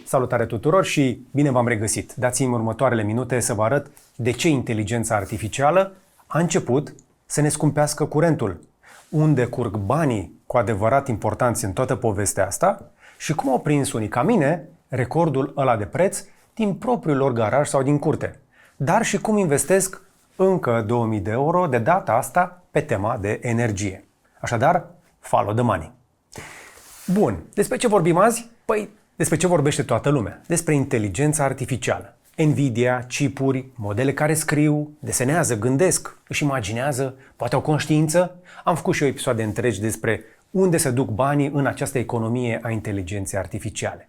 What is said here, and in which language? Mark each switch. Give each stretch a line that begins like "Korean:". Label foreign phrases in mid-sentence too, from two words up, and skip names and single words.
Romanian: Salutare tuturor și bine v-am regăsit! Dați-mi următoarele minute să vă arăt de ce inteligența artificială a început să ne scumpească curentul, unde curg banii cu adevărat importanți în toată povestea asta și cum au prins unii ca mine recordul ăla de preț din propriul lor garaj sau din curte, dar și cum investesc încă 2000 de euro de data asta pe tema de energie. Așadar,
English: follow the money.
Romanian: Bun, despre ce vorbim azi? Păi, despre ce vorbește toată lumea? Despre inteligența artificială. Nvidia, chipuri, modele care scriu, desenează, gândesc, își imaginează, poate au conștiință. Am făcut și eu episoade întregi despre unde se duc banii în această economie a inteligenței artificiale.